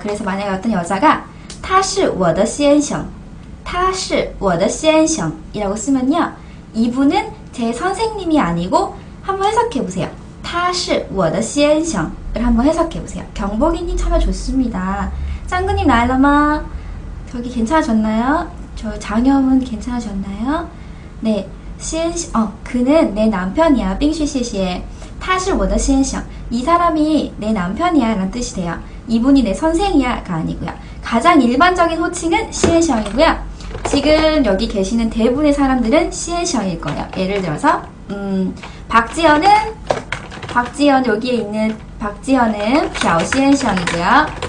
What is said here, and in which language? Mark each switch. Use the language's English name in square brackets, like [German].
[Korean] 그래서 만약에 어떤 여자가 [Chinese] 他是我的先生, 他是我的先生 [Korean] 이라고 쓰면요, 이분은 제 선생님이 아니고 한번 해석해보세요. [Chinese] 他是我的先生 [Korean] 을 한번 해석해보세요. 경복이님 참여 좋습니다. 짱구님 나일라마 저기 괜찮아졌나요? 저 장염은 괜찮아졌나요? 네, 그는 내 남편이야. [Chinese] 빙쉬시시에 他是我的先生. [Korean] 이 사람이 내 남편이야 라는 뜻이 돼요. 이분이 내 선생이야 가 아니고요. 가장 일반적인 호칭은 시엔성이고요. 지금 여기 계시는 대부분의 사람들은 시엔성일 거예요. 예를 들어서 박지연은 여기에 있는 박지연은 朴先生이고요.